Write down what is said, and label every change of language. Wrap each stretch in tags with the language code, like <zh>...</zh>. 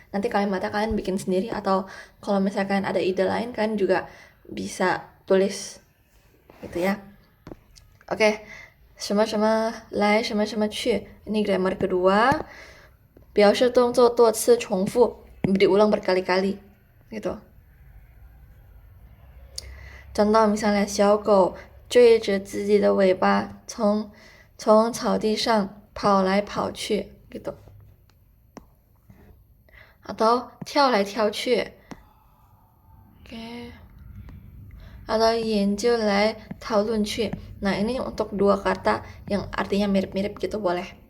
<id>Nanti kalimatnya kalian bikin sendiri atau kalau misalnya kalian ada ide lain kalian juga bisa tulis gitu ya. Oke.</id> <zh>什么什么来什么什么去</zh> <id>ini grammar kedua</id> <zh>表示动作多次重复</zh> <id>diulang berkali-kali gitu. Contoh misalnya</id> <zh>小狗追着自己的尾巴从草地上跑来跑去</zh> <id>gitu. Atau</id> <zh>跳来跳去</zh> <id>atau</id> <zh>研究来讨论去.</zh> <id>Nah, ini untuk dua kata yang artinya mirip-mirip gitu boleh.</id>